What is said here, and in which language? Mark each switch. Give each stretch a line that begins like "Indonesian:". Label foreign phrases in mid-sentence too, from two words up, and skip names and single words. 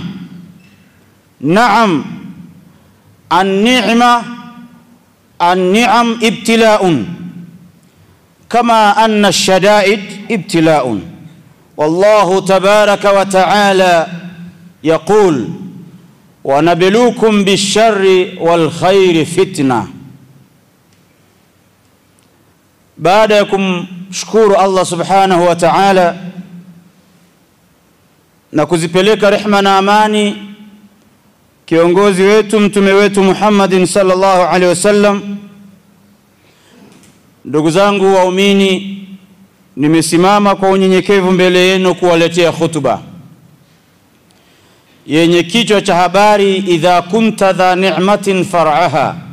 Arabic: نعم، النعم ابتلاء، كما أن الشدائد ابتلاء. والله تبارك وتعالى يقول: ونبلوكم بالشر والخير فتنة.
Swahili: baada ya kumshukuru Allah
Arabic: سبحانه وتعالى
Swahili: na kuzipeleka rehma na amani kiongozi wetu mtume wetu Muhammadin
Arabic: صلى الله عليه وسلم,
Swahili: ndugu zangu waumini, nimesimama kwa unyenyekevu mbele yenu kuwaletea hutuba yenye kichwa cha habari:
Arabic: إذا كنت ذا نعمة فارعها.